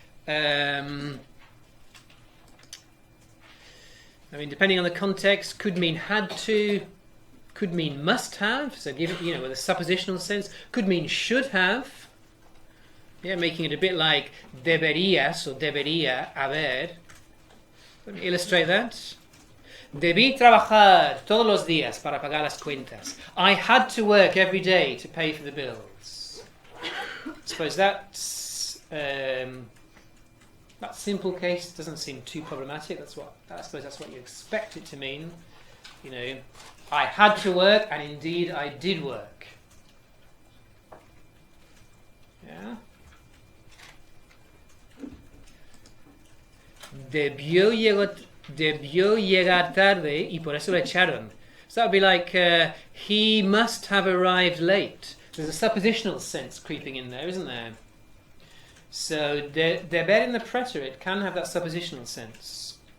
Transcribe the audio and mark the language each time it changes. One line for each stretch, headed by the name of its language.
English: I mean, depending on the context, could mean had to, could mean must have, so give it, with a suppositional sense, could mean should have, making it a bit like deberías or
Spanish: debería haber.
English: Let me illustrate that.
Spanish: Debí trabajar todos los días para pagar las cuentas.
English: I had to work every day to pay for the bills. I suppose that's that simple case doesn't seem too problematic. I suppose that's what you expect it to mean. I had to work, and indeed I did work. Yeah.
Spanish: Debió llegar tarde y por eso lo echaron.
English: So that would be like he must have arrived late. There's a suppositional sense creeping in there, isn't there? So deber in the preterite can have that suppositional sense.